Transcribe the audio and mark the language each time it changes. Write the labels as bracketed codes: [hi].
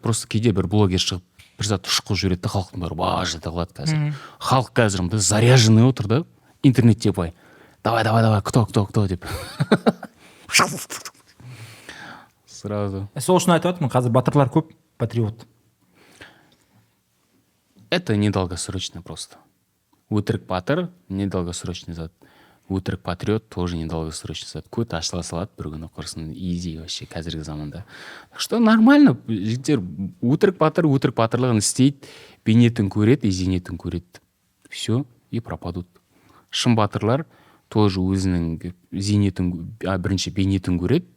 [kk] Просто кейде бір блогер шығып бір зат ұшқып жібереді да халықтың бәрі бажыта қалады қазір. Халық қазір мында заряженный отыр да интернетте былай давай кто деп сразу. Сол үшін айтып жатырмын, қазір батырлар көп, патриот. [ru] Это недолгосрочно просто. [kk] Өтірік батыр недолгосрочный зат. Өтірік патриот тоже недолгосрочный зат. Көт ашыла салады бір күні құрсын, изи вообще қазіргі заманда. Так что нормально, жігіттер, өтірік батырлығын істейді, бейнетін көреді, зейнетін көреді. [ru] Все, и пропадут. [kk] Шын батырлар тоже өзінің зейнетін, бірінші бейнетін көреді.